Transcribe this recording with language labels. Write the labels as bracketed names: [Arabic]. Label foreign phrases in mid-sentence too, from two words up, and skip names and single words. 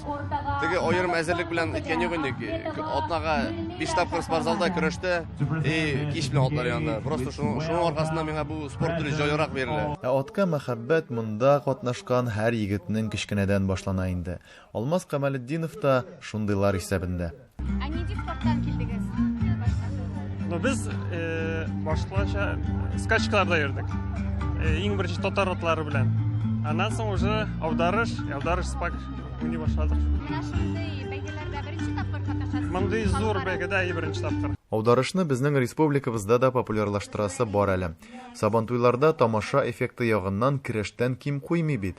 [Tatar] Теге аерым әзерлек белән иткән юк инде. Атнага 5 тапкыр спортзалда көрәштә, кич белән атлар янында. Просто шуның аркасында миңа бу спорт төре җайлырак бирелә. Атка мәхәббәт монда катнашкан һәр егетнең кечкенәдән башлана инде. Алмаз Камалетдинов та шундыйлар исәбендә. Нинди спорттан килдегез? Без башлыча skачкаларда йөрдек. Иң беренче татар атлары белән. Аннан соң уже аударыш спак уйный башладык. Мондый зур бәйгедә беренче тапкыр. Аударышны безнең республикабызда да популярлаштырасы бар әле. Сабантуйларда тамаша эффекты ягыннан көрәштән ким куймый бит.